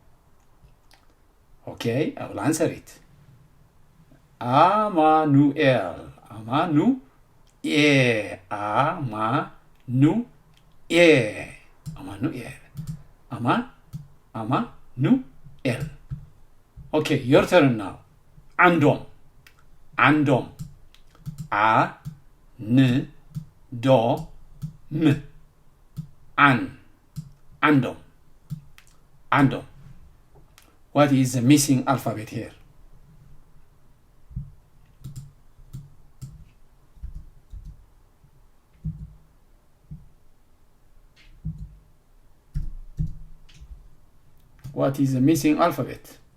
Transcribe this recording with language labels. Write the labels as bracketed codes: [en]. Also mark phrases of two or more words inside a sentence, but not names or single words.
[en] Okay, I will answer it. Amanuel. Amanuel. Amanuel. Amanuel. Amanuel. Okay, your turn now. Andom. Andom. A-N-D-O-M. Andom. Andom. What is the missing alphabet here? What is the missing alphabet?